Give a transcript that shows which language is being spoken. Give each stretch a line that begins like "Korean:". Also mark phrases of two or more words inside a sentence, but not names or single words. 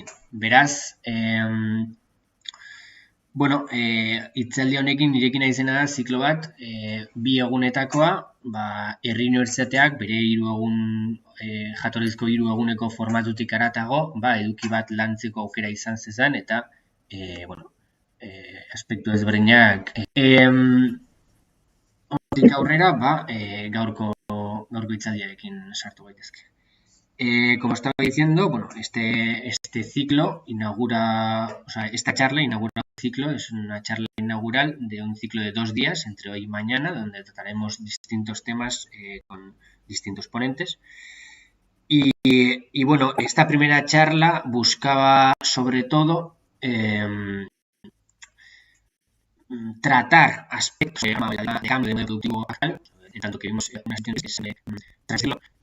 Basque: Beraz, bueno, hitzaldi honekin nirekin naizena da ziklo bat, bi egunetakoa, Herri Unibertsitateak bere 3 egun jatorrizko 3 eguneko formatutik haratago, eduki bat lantzeko aukera izan zezan eta bueno, aspektu ezberdinak hortik aurrera, gaurko hitzaldiarekin sartu gaitezke.
Spanish: Como estaba diciendo, bueno, este ciclo inaugura, o sea, esta charla inaugura un ciclo, es una charla inaugural de un ciclo de 2 días, entre hoy y mañana, donde trataremos distintos temas con distintos ponentes. Y bueno, esta primera charla buscaba sobre todo tratar aspectos de cambio de modelo productivo actual, en tanto que vimos unas cuestiones que se transfiero.